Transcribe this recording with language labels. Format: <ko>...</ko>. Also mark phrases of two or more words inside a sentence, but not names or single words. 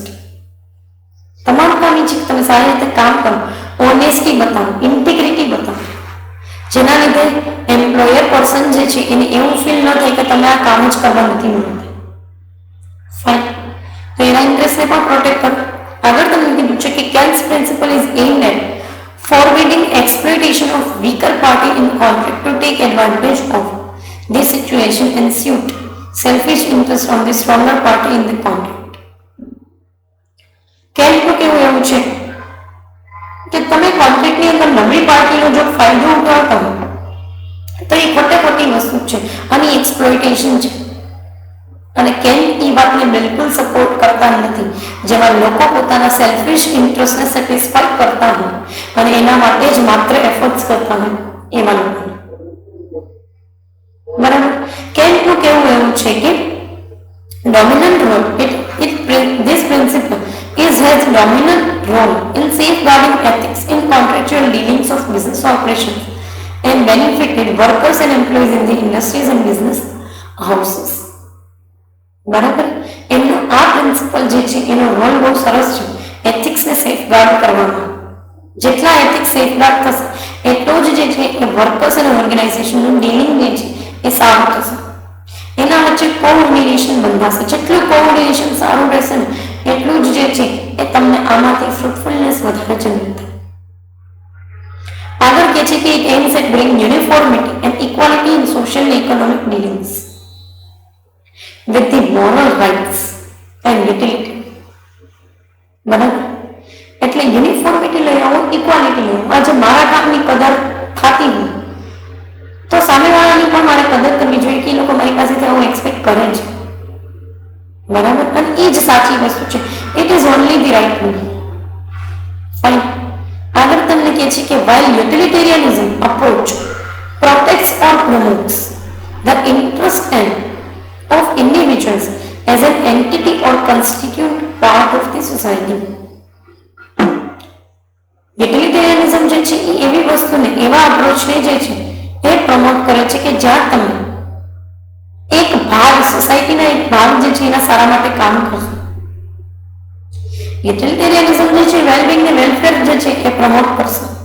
<gu>તમારું કામ છે તમે સારી રીતે કામ કરો, ઓનેસ્ટી બતાવો, ઇન્ટિગ્રિટી બતાવો, જેના લીધે</gu> <en>employer person</en> <gu>જે છે એને એવું ફીલ ન થાય કે તમે આ કામ જ કરવા નથી માંગતા. ફાઇન. તો એના ઇન્ટરેસ્ટને પણ પ્રોટેક્ટ કરો. આગળ તમને કીધું છે કે</gu> <en>Kels principle is aimed at forbidding exploitation of weaker party in conflict to take advantage of this situation and suit selfish interest on the stronger party in the conflict.</en> <gu>કેલ્પનું કેવું એવું છે કે તમે કોન્ફ્લિક્ટની અંદર નબળી પાર્ટીનો જો ફાયદો ઉઠાવતા હો તો એ ખોટી વસ્તુ છે અને એક્સપ્લોઇટેશન છે. અને કેમ એ વાતને બિલકુલ સપોર્ટ કરતા નથી જેમાં લોકો પોતાના</gu> <en>selfish interestને satisfy</en> <gu>કરતા હોય અને એના માટે જ માત્ર એફર્ટ્સ કરતા હોય એવા લોકો. બરાબર. કેલ્પનું કેવું એવું છે કે</gu> <en>dominant role this principle has dominant role in safeguarding ethics in contractual dealings of business operations and benefited workers and employees in the industries and business houses.</en> <gu>બરાબર. એમનો આ પ્રિન્સિપલ જે છે એનો રોલ બહુ સરસ છે</gu> <en>ethicsને safeguard</en> <gu>કરવામાં. જેટલા</gu> <en>ethics safeguard</en> <gu>થશે એટલો જ જે છે એ વર્કર્સ અને</gu> <en>organizationનું dealing</en> <gu>જે છે એ સારું થશે. એના વચ્ચે કોઓર્ડિનેશન બંધાશે. જેટલું કોઓર્ડિનેશન સારું રહેશે ને એટલું જ જે છે એ તમને આમાંથી ફ્રૂટફુલનેસ વધારે જનરેટ થાય. આગળ કહે છે કે</gu> <en>it aims at bring uniformity and equality in social and economic dealings with the moral rights and utility.</en> <gu>બરાબર. એટલે યુનિફોર્મિટી લઈ આવો, ઇક્વાલિટી લઈ આવો. આજે મારા કામની કદર થતી હોય તો સામેવાળાની પણ મારે કદર કરવી જોઈએ કે એ લોકો મારી પાસેથી આવું એક્સપેક્ટ કરે છે. બરાબર. અને એ જ સાચી વસ્તુ છે.</gu> <en>It is only the right way. Fine.</en> <gu>આગળ તમને કહે છે કે</gu> <en>while utilitarianism approach protects or promotes the interest and of individuals as an entity or constituent part of the society.</en> <gu>યુટિલિટેરિયનિઝમ જે છે એ એવી વસ્તુને એવા અપ્રોચને જે છે એ પ્રમોટ કરે છે કે જ્યાં તમે એક ભાગ છો સોસાયટીના એક ભાગ જે છે એના સારા માટે કામ કરશું. યુટિલિટેરિયનિઝમ જે છે વેલબિંગ ને વેલફેર જે છે એ પ્રમોટ કરશે.</gu>